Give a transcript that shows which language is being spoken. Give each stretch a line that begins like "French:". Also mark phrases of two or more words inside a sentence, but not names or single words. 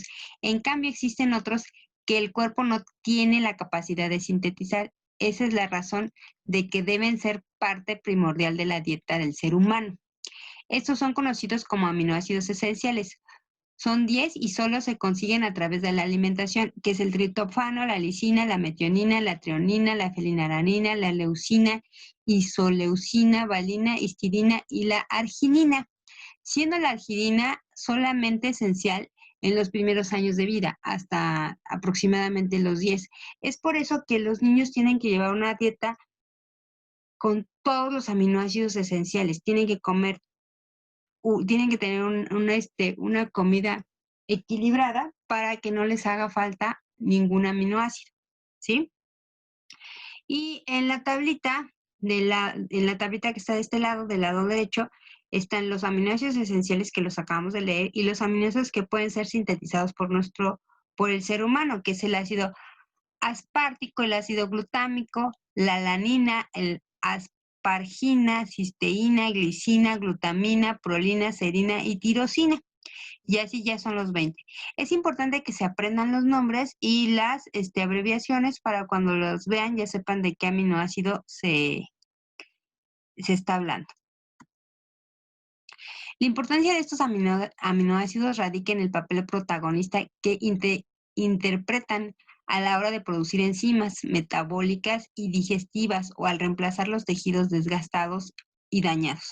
Spanish: En cambio, existen otros que el cuerpo no tiene la capacidad de sintetizar. Esa es la razón de que deben ser parte primordial de la dieta del ser humano. Estos son conocidos como aminoácidos esenciales. Son 10 y solo se consiguen a través de la alimentación, que es el triptófano, la lisina, la metionina, la treonina, la fenilalanina, la leucina, isoleucina, valina, histidina y la arginina, siendo la arginina solamente esencial en los primeros años de vida, hasta aproximadamente los 10. Es por eso que los niños tienen que llevar una dieta con todos los aminoácidos esenciales. Tienen que comer, tienen que tener una comida equilibrada para que no les haga falta ningún aminoácido, ¿sí? Y en la tablita, en la tablita que está de este lado, del lado derecho, están los aminoácidos esenciales que los acabamos de leer y los aminoácidos que pueden ser sintetizados por el ser humano, que es el ácido aspartico, el ácido glutámico, la alanina, el aspargina, cisteína, glicina, glutamina, prolina, serina y tirosina. Y así ya son los 20. Es importante que se aprendan los nombres y las abreviaciones para cuando los vean ya sepan de qué aminoácido se está hablando. La importancia de estos aminoácidos radica en el papel protagonista que interpretan a la hora de producir enzimas metabólicas y digestivas o al reemplazar los tejidos desgastados y dañados.